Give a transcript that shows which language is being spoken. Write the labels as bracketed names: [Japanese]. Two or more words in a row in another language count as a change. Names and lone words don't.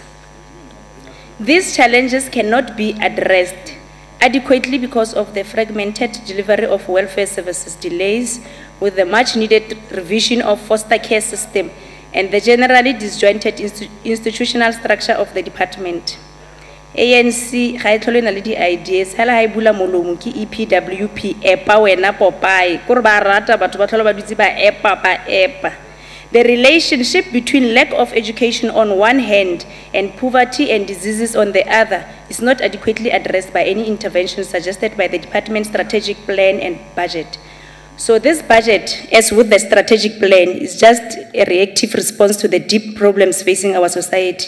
[English] These challenges cannot be addressed adequately because of the fragmented delivery of welfare services, delays with the much-needed revision of foster care system, and the generally disjointed institutional structure of the department. [Tswana] ANC ga e tlhole na le di-ideas hala ha e bula molomo ke EPWP epa wena Popeye kore ba rata batho ba tlhole ba dutse ba epa. [English] The relationship between lack of education on one hand and poverty and diseases on the other is not adequately addressed by any intervention suggested by the department's strategic plan and budget. So this budget, as with the strategic plan, is just a reactive response to the deep problems facing our society.